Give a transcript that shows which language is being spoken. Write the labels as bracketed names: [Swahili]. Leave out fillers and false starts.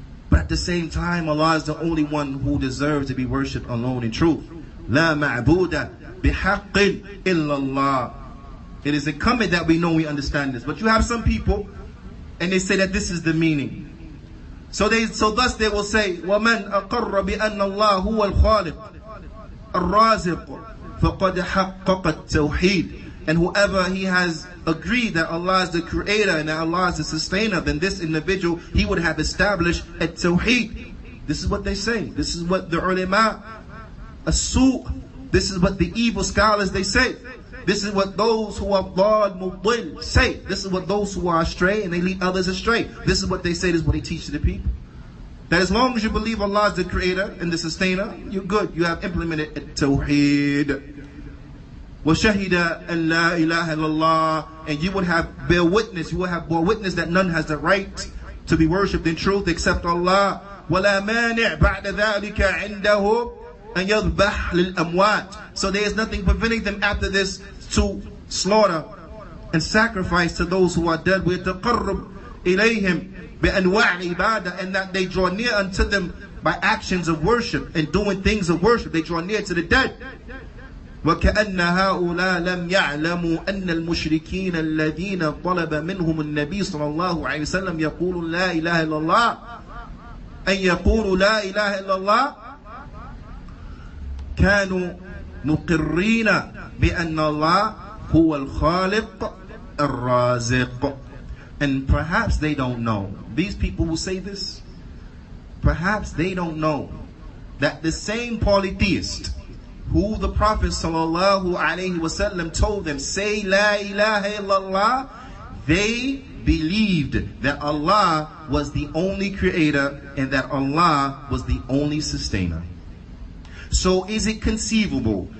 [English] But at the same time, Allah is the only one who deserves to be worshipped alone in truth. [Arabic] La ma'buda bihaqqin illallah. [English] It is incumbent that we know, we understand this. But you have some people, and they say that this is the meaning. So thus they will say, [Arabic] وَمَنْ أَقَرَّ بِأَنَّ اللَّهُ هُوَ الْخَالِقُ الرَّازِقُ فَقَدْ حَقَّقَ التَّوْحِيدِ. [English] And whoever he has agreed that Allah is the creator and that Allah is the sustainer, then this individual, he would have established At-Tawheed. This is what they say. This is what the ulama, as-su', this is what the evil scholars, they say. This is what those who are dhal mudil say. This is what those who are astray and they lead others astray. This is what they say. This is what they teach to the people. That as long as you believe Allah is the creator and the sustainer, you're good. You have implemented At-Tawheed. [Arabic] وَشَهِدَ أَن لَا إِلَهَ إِلَّا اللَّهِ. [English] And you would have bear witness, you would have bore witness that none has the right to be worshipped in truth except Allah. [Arabic] وَلَا مَانِعْ بَعْدَ ذَلِكَ عِنْدَهُ أَن يَذْبَحْ لِلْأَمْوَاتِ. [English] So there is nothing preventing them after this to slaughter and sacrifice to those who are dead. [Arabic] وَيَتَقَرَّبْ إِلَيْهِمْ بِأَنْوَاعِ الْعِبَادَةِ. [English] And that they draw near unto them by actions of worship and doing things of worship. They draw near to the dead. [Arabic] وكأن هؤلاء لم يعلموا أن المشركين الذين طلب منهم النبي صلى الله عليه وسلم يقولوا لا إله إلا الله أن يقولوا لا إله إلا الله كانوا مقرين بأن الله هو الخالق الرازق. [English] And perhaps they don't know, these people who say this, perhaps they don't know that the same polytheist who the Prophet ﷺ told them, say [Arabic] La ilaha illallah, [English] they believed that Allah was the only creator and that Allah was the only sustainer. So is it conceivable